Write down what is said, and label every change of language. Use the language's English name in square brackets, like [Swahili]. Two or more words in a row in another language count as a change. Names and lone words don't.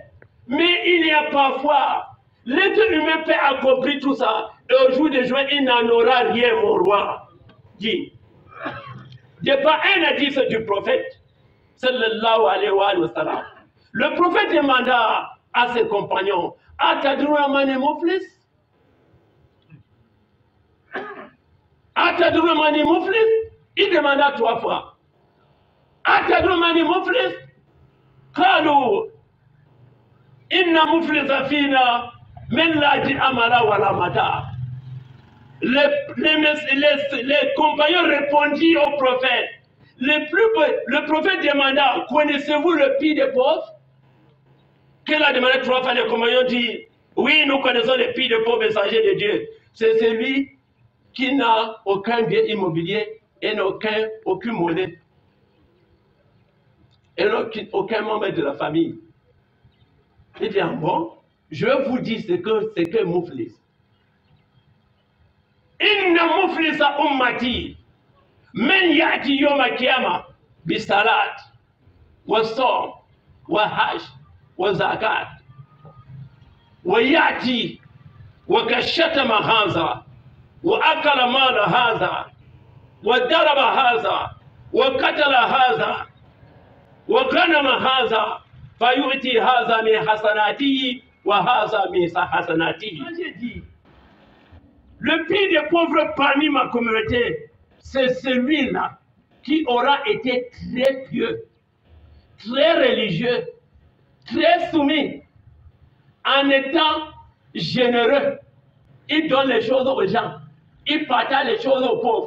[French] Mais il y a parfois, l'être humain peut accomplir tout ça, et au jour du jugement, il n'en aura rien, mon roi. Dit. De par un hadith du prophète, [Arabic] صلى الله عليه وسلم, [French] le prophète demanda à ses compagnons, [Arabic] أتدرون ما المفلس? أتدرون ما المفلس? [French] Il demanda 3 fois. [Arabic] أتدرون ما المفلس قالوا إن المفلس فينا من لا درهم له ولا متاع. [French] Les compagnons répondirent au prophète. Le prophète demanda, connaissez-vous le pire des pauvres? Qu'il a demandé 3 fois, les compagnons disent, oui, nous connaissons le pire des pauvres messagers de Dieu. C'est celui qui n'a aucun bien immobilier et n'a aucune monnaie. Et n'a aucun membre de la famille. Il dit, bon, je vais vous dire ce que mouflis. [Arabic] إن المفلس من أمتي من يأتي يوم القيامة بصلاة وصيام وحج وزكاة ويأتي وقد شتم هذا وأكل مال هذا وضرب هذا وقتل هذا وغنم هذا فيعطى هذا من حسناته وهذا من حسناته. [French] Le pire des pauvres parmi ma communauté, c'est celui-là qui aura été très pieux, très religieux, très soumis, en étant généreux. Il donne les choses aux gens, il partage les choses aux pauvres.